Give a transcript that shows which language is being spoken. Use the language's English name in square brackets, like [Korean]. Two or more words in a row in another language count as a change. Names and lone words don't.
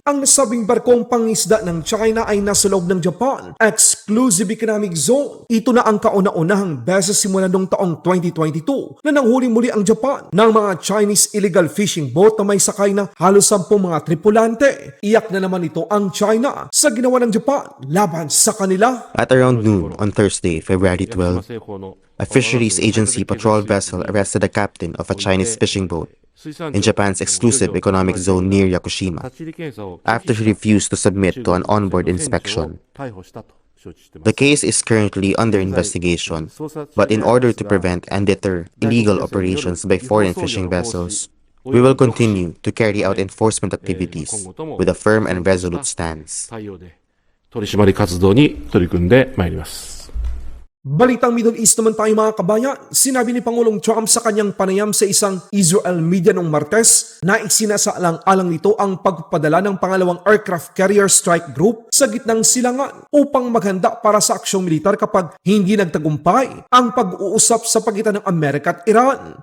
[Filipino] Ang nasabing barkong pangisda ng China ay nasa loob ng [English] Japan Exclusive Economic Zone. [Filipino] Ito na ang kauna-unahang beses simula noong taong 2022 na nanghuli muli ang Japan ng mga Chinese [English] illegal fishing boat [Filipino] na may sakay na halos 10 mga tripulante. Iyak na naman ito ang China sa ginawa ng Japan laban sa kanila. [English] At around noon on Thursday, February 12, a fisheries agency patrol vessel arrested a captain of a Chinese fishing boat in Japan's exclusive economic zone near Yakushima after he refused to submit to an onboard inspection. The case is currently under investigation, but in order to prevent and deter illegal operations by foreign fishing vessels, we will continue to carry out enforcement activities with a firm and resolute stance. [Japanese] 取締り活動に取り組んでまいります。 [Filipino] Balitang [English] Middle East [Filipino] naman tayo mga kabayan. Sinabi ni Pangulong Trump sa kanyang panayam sa isang Israel media noong Martes na isinasaalang-alang nito ang pagpapadala ng pangalawang [English] aircraft carrier strike group [Filipino] sa gitnang silangan upang maghanda para sa aksyong militar kapag hindi nagtagumpay ang pag-uusap sa pagitan ng Amerika at Iran.